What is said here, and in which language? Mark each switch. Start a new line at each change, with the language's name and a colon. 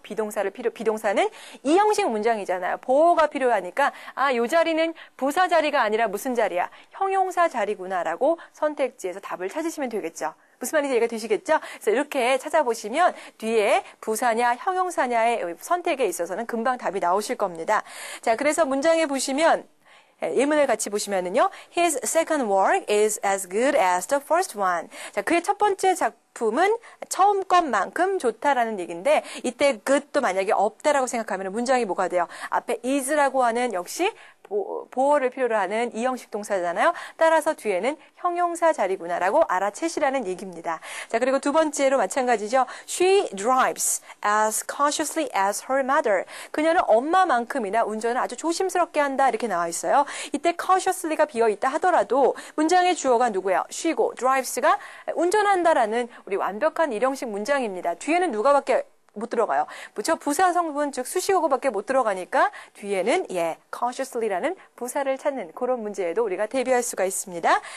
Korean: 비동사는 이 형식 문장이잖아요. 보호가 필요하니까 요 자리는 부사 자리가 아니라 무슨 자리야? 형용사 자리구나라고 선택지에서 답을 찾으시면 되겠죠. 무슨 말인지 이해가 되시겠죠? 그래서 이렇게 찾아보시면 뒤에 부사냐 형용사냐의 선택에 있어서는 금방 답이 나오실 겁니다. 자, 그래서 문장에 보시면 예문을 같이 보시면은요.
English: His second work is as good as the first one.
Korean: 자, 그의 첫 번째 작품은 처음 것만큼 좋다라는 얘기인데 이때 good도 만약에 없다라고 생각하면 문장이 뭐가 돼요? 앞에 is라고 하는 역시 보호를 필요로 하는 이형식 동사잖아요. 따라서 뒤에는 형용사 자리구나라고 알아채시라는 얘기입니다. 자, 그리고 두 번째로 마찬가지죠.
English: She drives as cautiously as her mother.
Korean: 그녀는 엄마만큼이나 운전을 아주 조심스럽게 한다 이렇게 나와 있어요. 이때 cautiously가 비어있다 하더라도 문장의 주어가 누구예요? she고 drives가 운전한다라는 우리 완벽한 일형식 문장입니다. 뒤에는 누가밖에 못 들어가요. 그렇죠? 부사 성분 즉 수식어구밖에 못 들어가니까 뒤에는 cautiously라는 부사를 찾는 그런 문제에도 우리가 대비할 수가 있습니다.